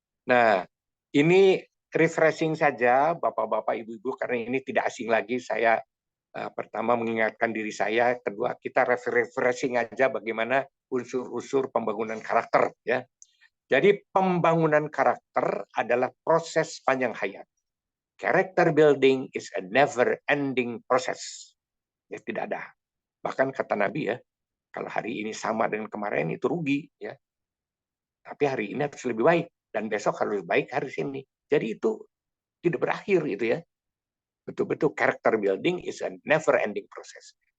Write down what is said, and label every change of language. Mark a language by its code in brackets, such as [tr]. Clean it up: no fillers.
[id] Nah, ini refreshing saja Bapak-bapak, Ibu-ibu karena ini tidak asing lagi. Saya pertama mengingatkan diri saya, kedua kita refreshing aja bagaimana unsur-unsur pembangunan karakter ya. Jadi pembangunan karakter adalah proses panjang hayat. [en] Character building is a never ending process. [id] Ya tidak ada. Bahkan kata Nabi ya, kalau hari ini sama dengan kemarin itu rugi ya. Tapi hari ini harus lebih baik dan besok harus baik hari ini. Jadi itu tidak berakhir itu ya. [en] Betul-betul character building is a never ending process.